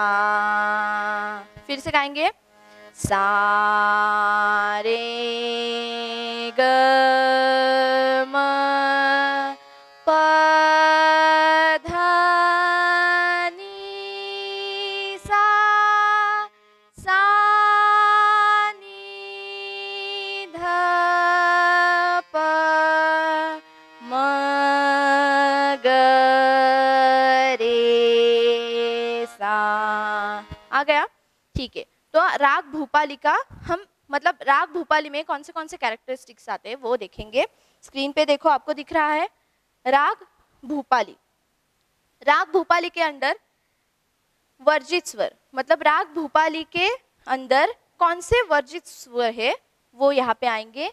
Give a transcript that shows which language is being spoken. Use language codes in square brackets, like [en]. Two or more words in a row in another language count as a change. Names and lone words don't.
[hi] फिर से गाएंगे. सा रे ग म प ध नी सा. सा नी ध प म ग रे सा. आ गया? ठीक है, तो राग भूपाली का हम मतलब राग भूपाली में कौन से कैरेक्टरिस्टिक्स आते हैं वो देखेंगे. स्क्रीन पे देखो, आपको दिख रहा है राग भूपाली. राग भूपाली के अंदर वर्जित स्वर, मतलब राग भूपाली के अंदर कौन से वर्जित स्वर है वो यहाँ पे आएंगे.